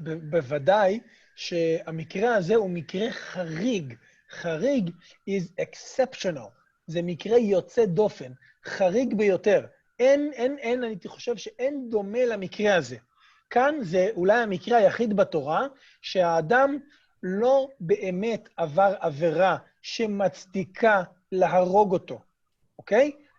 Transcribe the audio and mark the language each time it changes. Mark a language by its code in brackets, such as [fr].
[he] בוודאי שהמקרה הזה הוא מקרה חריג. [en] חריג is exceptional. [he] זה מקרה יוצא דופן. חריג ביותר. אני חושב שאין דומה למקרה הזה. כאן זה אולי המקרה היחיד בתורה שהאדם לא באמת עבר עבירה שמצדיקה להרוג אותו. אוקיי?